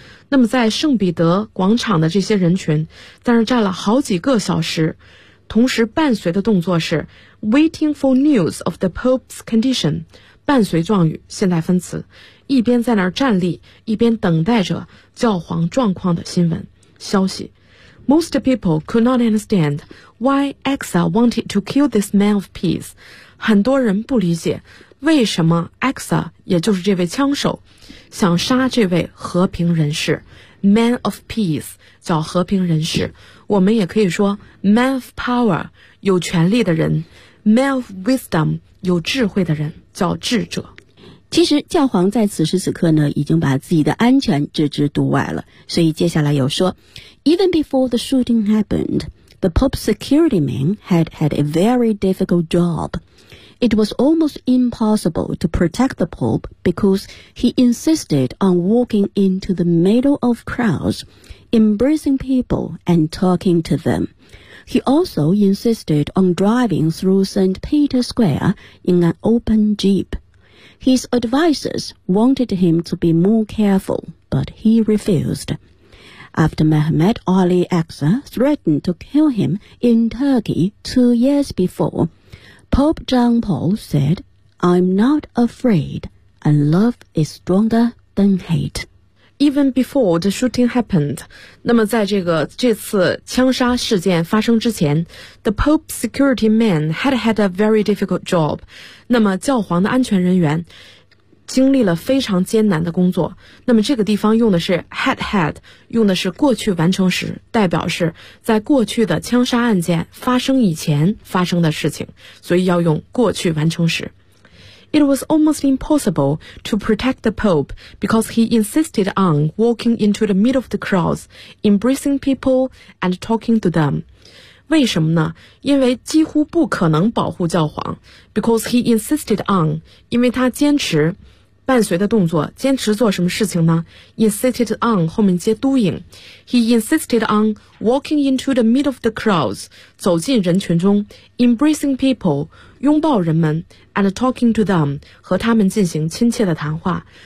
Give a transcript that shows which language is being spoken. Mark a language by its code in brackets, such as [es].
[zh] 那么在圣彼得广场的这些人群在那站了好几个小时，同时伴随的动作是 [en] waiting for news of the Pope's condition, [zh] 伴随状语现代分词，一边在那儿站立，一边等待着教皇状况的新闻消息。 [en] Most people could not understand why Exa wanted to kill this man of peace. [zh] 很多人不理解为什么 Exa, 也就是这位枪手，想杀这位和平人士。 [en] Man of peace, [zh] 叫和平人士。我们也可以说 [en] man of power, [zh] 有权力的人。 [en] Man of wisdom, [zh] 有智慧的人，叫智者。其实教皇在此时此刻呢，已经把自己的安全置之度外了。所以接下来有说 [en] Even before the shooting happened, the Pope's security man had had a very difficult job. It was almost impossible to protect the Pope because he insisted on walking into the middle of crowds, embracing people and talking to them. He also insisted on driving through St. Peter Square in an open jeep. His advisors wanted him to be more careful, but he refused. After Mehmet Ali Aksa threatened to kill him in Turkey 2 years before, Pope John Paul said, I'm not afraid, and love is stronger than hate. Even before the shooting happened, [zh] 那么在这次枪杀事件发生之前 [en] the Pope's security man had had a very difficult job. [zh] 那么教皇的安全人员经历了非常艰难的工作。那么这个地方用的是 had had, 用的是过去完成时，代表是在过去的枪杀案件发生以前发生的事情，所以要用过去完成时。 [en] It was almost impossible to protect the Pope because he insisted on walking into the middle of the crowds, embracing people and talking to them. [zh] 为什么呢？因为几乎不可能保护教皇。 [en] Because he insisted on, [zh] 因为他坚持伴随的动作，坚持做什么事情呢？ [en] Insisted on, [zh] 后面接 [en] doing. He insisted on walking into the middle of the crowds, [zh] 走进人群中 [en] embracing people, [zh] 拥抱人们 [en] and talking to them, [zh] 和他们进行亲切的谈话。